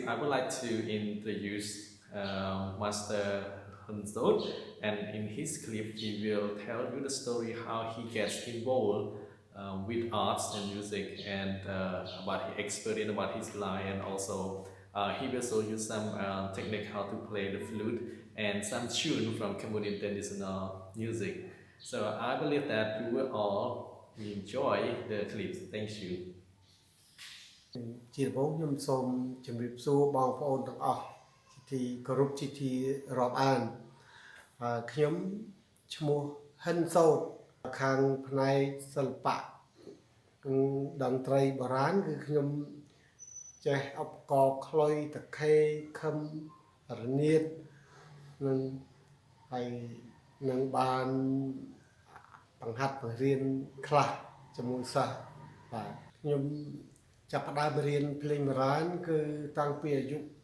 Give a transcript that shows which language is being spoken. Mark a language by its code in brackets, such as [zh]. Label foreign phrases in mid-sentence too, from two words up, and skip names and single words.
[en] I would like to introduce Master Hunso, and in his clip, he will tell you the story how he gets involved with arts and music, and about his experience about his life, and also he will show you some technique how to play the flute and some tune from Cambodian traditional music. So I believe that you will all enjoy the clips. Thank you. [km] ជាដំបូងខ្ញុំសូមជម្រាបសួរបងប្អូនទាំងអស់ជាទីគោរព ជាទីរាប់អានខ្ញុំឈ្មោះហិនសោតខាងផ្នែកសិល្បៈតន្ត្រីបុរាណគឺខ្ញុំចេះឧបករណ៍ខ្លុយតខេខឹមរនាតនិងហើយនឹងបានបង្ហាត់បង្រៀនខ្លះជាមួយសិស្សបាទខ្ញុំចាប់ផ្ដើមរៀនភ្លេងបុរាណគឺតាំងពីអាយុ